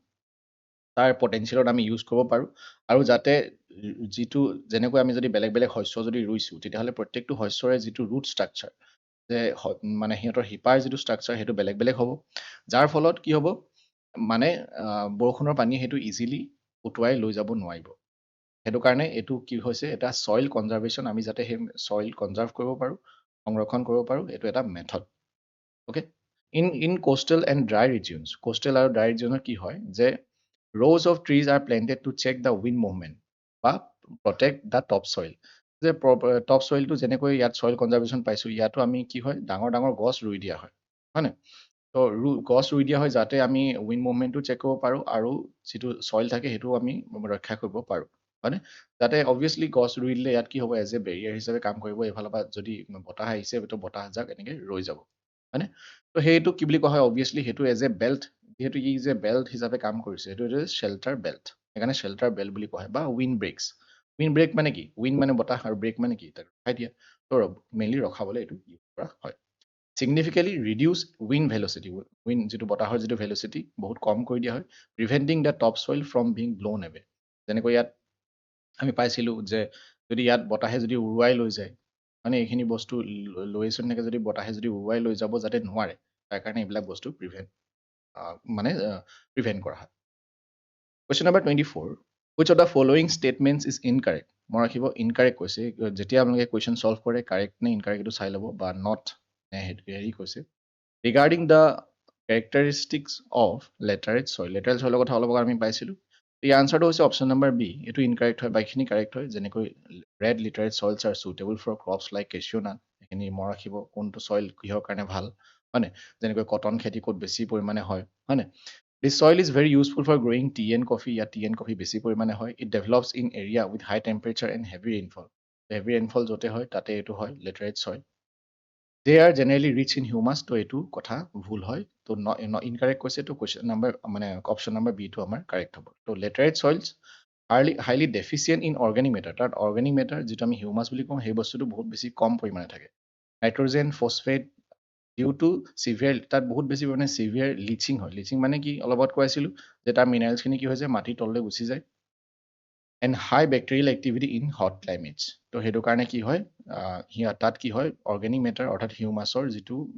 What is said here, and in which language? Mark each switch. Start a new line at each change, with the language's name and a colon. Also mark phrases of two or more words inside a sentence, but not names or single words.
Assamese: তাৰ পটেঞ্চিয়েলত আমি ইউজ কৰিব পাৰোঁ আৰু যাতে যিটো যেনেকৈ আমি যদি বেলেগ বেলেগ শস্য যদি ৰুইছোঁ তেতিয়াহ'লে প্ৰত্যেকটো শস্যৰে যিটো
English: root structure
Assamese: যে মানে সিহঁতৰ শিপাৰ যিটো ষ্ট্ৰাকচাৰ সেইটো বেলেগ বেলেগ হ'ব যাৰ ফলত কি হ'ব মানে বৰষুণৰ পানী সেইটো ইজিলি উটুৱাই লৈ যাব নোৱাৰিব সেইটো কাৰণে এইটো কি হৈছে এটা
English: soil conservation
Assamese: আমি যাতে সেই
English: soil conserve
Assamese: কৰিব পাৰোঁ সংৰক্ষণ কৰিব পাৰোঁ এইটো এটা
English: method okay in coastal and dry regions
Assamese: কোষ্টেল আৰু ড্ৰাই ৰিজিয়নত কি হয় যে
English: rows of trees are planted to check the wind movement
Assamese: বা
English: protect the top soil
Assamese: যে টপ চইলটো যেনেকৈ ইয়াত চইল কনজাৰ্ভেশ্যন পাইছোঁ ইয়াতো আমি কি হয় ডাঙৰ ডাঙৰ গছ ৰুই দিয়া হয় হয়নে তো গছ ৰুই দিয়া হয় যাতে আমি উইণ্ড মুভমেণ্টটো চেক কৰিব পাৰোঁ আৰু যিটো চইল থাকে সেইটো আমি ৰক্ষা কৰিব পাৰোঁ হয়নে যাতে অবভিয়াছলি গছ ৰুই দিলে ইয়াত কি হ'ব
English: as a barrier
Assamese: হিচাপে কাম কৰিব এইফালৰ পৰা যদি বতাহ আহিছে তো বতাহজাক এনেকৈ ৰৈ যাব হয়নে তো সেইটো কি বুলি কোৱা হয় অবভিয়াছলি সেইটো
English: as a belt
Assamese: যিহেতু ই যে বেল্ট হিচাপে কাম কৰিছে সেইটো শ্বেল্টাৰ বেল্ট সেইকাৰণে
English: shelter belt
Assamese: বুলি কোৱা হয় বা
English: wind break
Assamese: মানে কি উইণ্ড মানে বতাহ আৰু ব্ৰেক মানে কি তাক ৰখাই দিয়া তো মেইনলি ৰখাবলৈ এইটো ইউজ কৰা হয়
English: significantly reduce wind velocity wind
Assamese: যিটো বতাহৰ যিটো velocity বহুত কম কৰি দিয়া হয়
English: preventing the topsoil from being blown away
Assamese: যেনেকৈ ইয়াত আমি পাইছিলোঁ যে যদি ইয়াত বতাহে যদি উৰুৱাই লৈ যায় মানে এইখিনি বস্তু লৈ চলি থাকে যদি বতাহে যদি উৰুৱাই লৈ যাব যাতে নোৱাৰে তাৰ কাৰণে এইবিলাক বস্তু প্ৰিভেন্ট কৰা হয়
English: Question number 24. Which of the following statements is incorrect?
Assamese: মই ৰাখিব ইনকাৰেক্ট কৈছে যেতিয়া আপোনালোকে কুৱেশ্যন চল্ভ কৰে কাৰেক্ট নে ইনকাৰেক্ট এইটো চাই ল'ব
English: or not
Assamese: নে হেৰি কৈছে
English: regarding the characteristics of laterite soil
Assamese: লেটাৰেট চইলৰ কথা অলপ আগত আমি পাইছিলোঁ এই আনচাৰটো হৈছে
English: option number B
Assamese: এইটো ইনকাৰেক্ট হয় বাকীখিনি কাৰেক্ট হয় যেনেকৈ
English: red laterite soils are suitable for crops like cashew nut
Assamese: এইখিনি মই ৰাখিব কোনটো চইল কিহৰ কাৰণে ভাল হয়নে যেনেকৈ কটন খেতি ক'ত বেছি পৰিমাণে হয় হয়নে
English: This soil is very useful for growing tea and coffee. ইয়াত tea and coffee
Assamese: বেছি পৰিমাণে হয়
English: It develops in area with high temperature and heavy rainfall. Heavy rainfall
Assamese: য'তে হয় তাতে এইটো হয়
English: laterite soil. They are generally rich in humus.
Assamese: তো এইটো কথা ভুল হয় তো ইনকাৰেক্ট কৈছে তো কুৱেশ্যন নম্বৰ মানে
English: option number B
Assamese: টো আমাৰ কাৰেক্ট হ'ব তো
English: laterite soils highly deficient in organic matter
Assamese: তাত
English: organic matter
Assamese: যিটো আমি হিউমাছ বুলি কওঁ সেই বস্তুটো বহুত বেছি কম পৰিমাণে থাকে
English: nitrogen phosphate due to severe
Assamese: তাত বহুত বেছি পৰিমাণে
English: severe leaching
Assamese: হয় লিচিং মানে কি অলপত কৈ আছিলোঁ যে তাৰ মিনাৰেলছখিনি কি হৈছে মাটিৰ তললৈ গুচি যায়
English: and high bacterial activity in hot climates
Assamese: তো সেইটো কাৰণে কি হয় তাত কি হয়
English: organic matter
Assamese: অৰ্থাৎ হিউমাছৰ যিটো